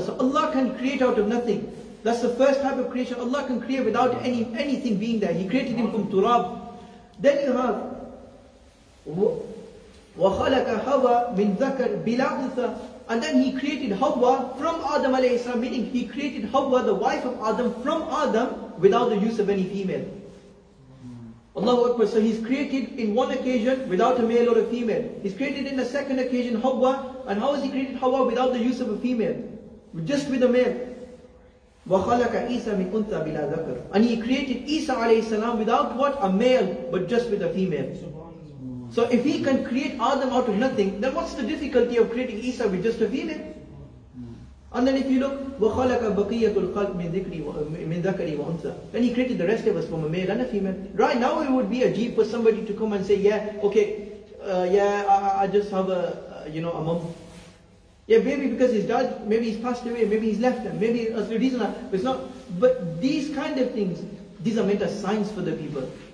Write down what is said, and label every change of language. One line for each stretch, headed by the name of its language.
English: So Allah can create out of nothing. That's the first type of creation. Allah can create without anything being there. He created him from turab. Then you have
Arabic: وَخَلَقَ حَوَّى مِنْ ذَكَرٍ بِلَا أُنْثَى.
English: And then He created Hawa from Adam alayhi salam, meaning He created Hawa, the wife of Adam, from Adam without the use of any female. Allahu Akbar. So He's created in one occasion without a male or a female. He's created in the second occasion Hawa. And how has He created Hawa without the use of a female? Just with a male.
Arabic: وَخَلَقَ عِيسَى مِنْ أُنْثَى بِلَا ذَكَرٍ.
English: And He created Isa alayhi salam without what? A male, but just with a female. So if He can create Adam out of nothing, then what's the difficulty of creating Isa with just a female? And then if you look,
Arabic: وَخَلَقَ بَقِيَّةُ الْخَلْقِ مِنْ ذَكَرِ وَأُنْثَى.
English: Then He created the rest of us from a male and a female. Right now it would be a jeep for somebody to come and say, yeah, okay, I just have a mom. Yeah, maybe because his dad, maybe he's passed away, maybe he's left him, maybe as the reason, it's not. But these kind of things, these are meant as signs for the people.